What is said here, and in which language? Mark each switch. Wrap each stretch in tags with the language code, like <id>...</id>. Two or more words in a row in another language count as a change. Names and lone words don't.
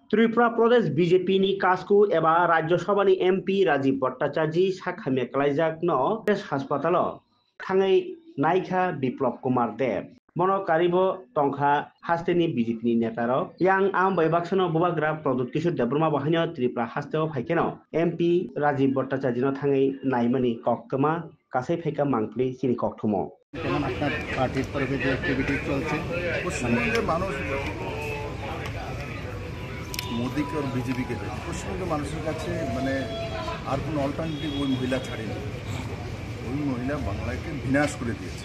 <trk>त्रिपुरा प्रदेश बीजेपी कास्कु एबा राज्यसभानि एमपी राजीव भट्टाचार्य साखामिया कलाइजाकनो देश हास्पाताल थाङै नायखा बिप्लब कुमार देव मनो कारिबो टंखा हास्तेनि बीजेपी नेतार yang am बैबाक्सनो बुबाग्रा प्रदुत किशोर देब्रमा बाहायनो त्रिपुरा हास्तेव फाइकेनो एमपी राजीव भट्टाचार्य थाङै नायमनि कक्कमा कासै फाइका मांफ्रि सिनि कक्थुमो</trk> <bn>যেমন আপনার পার্টির তরফে যে অ্যাক্টিভিটি চলছে পশ্চিমবঙ্গের মানুষ মোদীকে আর বিজেপিকে পশ্চিমবঙ্গের মানুষের কাছে মানে আর কোনো অল্টারনেটিভ ওই মহিলা ছাড়েনি। ওই মহিলা বাংলাকে বিনাশ করে দিয়েছে।</bn>